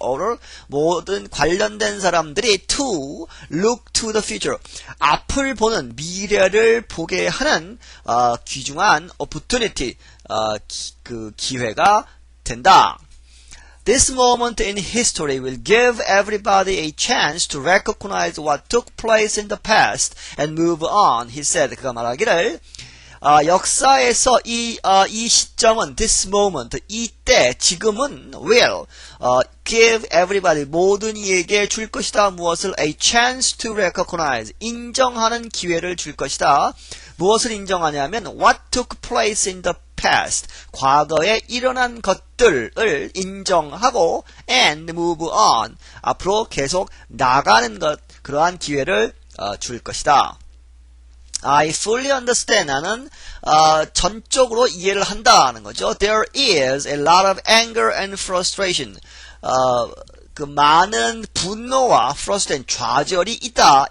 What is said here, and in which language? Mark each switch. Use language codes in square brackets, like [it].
[ko] all을, 모든 관련된 사람들이 [en] to look to the future, [ko] 앞을 보는, 미래를 보게 하는 귀중한 opportunity, 그 기회가 된다. [en] This moment in history will give everybody a chance to recognize what took place in the past and move on, he said. [ko] 그가 말하기를, 역사에서 이 시점은, [en] this moment, [ko] 이때, 지금은, [en] will, give everybody, [ko] 모든 이에게 줄 것이다. 무엇을? [en] A chance to recognize, [ko] 인정하는 기회를 줄 것이다. 무엇을 인정하냐면, [en] what took place in the past, [ko] 과거에 일어난 것들을 인정하고, [en] and move on, [ko] 앞으로 계속 나가는 것, 그러한 기회를 줄 것이다. [en] I fully understand. [ko] 나는 전적으로 이해를 한다는 거죠. [en] There is a lot of anger and frustration. [ko] 그 많은 분노와 frustration, 좌절이 있다.